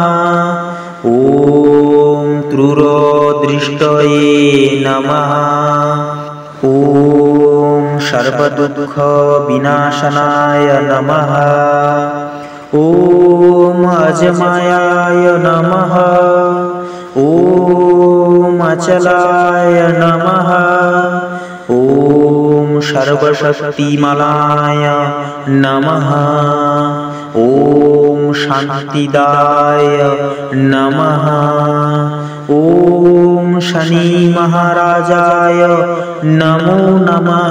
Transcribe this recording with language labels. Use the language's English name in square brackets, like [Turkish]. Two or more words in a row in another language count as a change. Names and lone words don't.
[Sanskrit] ওম ত্রুরদৃষ্টয়ে নমঃ। ওম সর্বদুঃখ বিনাশনায় নমঃ। ওম অজমায়ায় নমঃ। ওম অচলায় নমঃ। ওম सर्वशक्तिमलाय नमः। ॐ शान्तिदाय नमः। ॐ शनि महाराजाय नमो नमः।